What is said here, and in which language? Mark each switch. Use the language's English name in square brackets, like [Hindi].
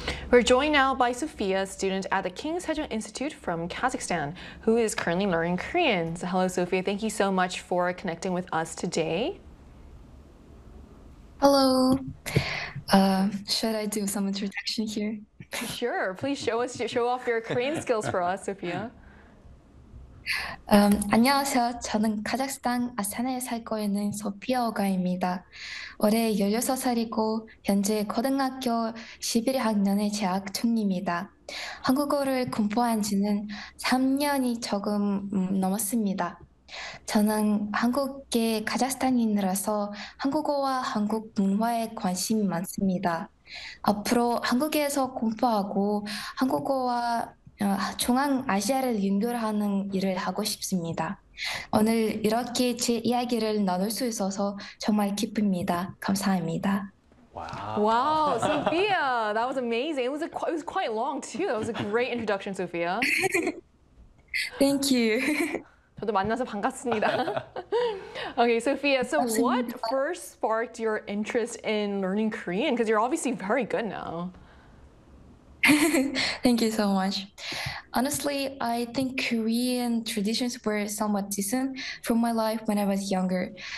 [English] We're joined now by Sophia, a student at the King Sejong Institute from Kazakhstan, who is currently learning Korean. So hello, Sophia. Thank you so much for connecting with us today. Hello. Should I do some introduction here? Sure. Please show off your Korean skills for us, Sophia. [Korean] 안녕하세요. 저는 카자흐스탄 아산에 살고 있는 소피아 오가입니다. 올해 16살이고 현재 고등학교 11학년에 재학 중입니다. 한국어를 공부한 지는 3년이 조금 넘었습니다. 저는 한국계 카자흐스탄인이라서 한국어와 한국 문화에 관심이 많습니다. 앞으로 한국에서 공부하고 한국어와 중앙아시아를 연결하는 일을 하고 싶습니다. 오늘 이렇게 제 이야기를 나눌 수 있어서 정말 기쁩니다. 감사합니다. [English] Wow. Wow, Sophia, that was amazing. It was quite long too. That was a great introduction, Sophia. Thank you. [Korean] 저도 만나서 반갑습니다. [English] Okay, Sophia, so what first sparked your interest in learning Korean? Because you're obviously very good now. Thank you so much. Honestly, I think Korean traditions were somewhat distant from my life when I was younger.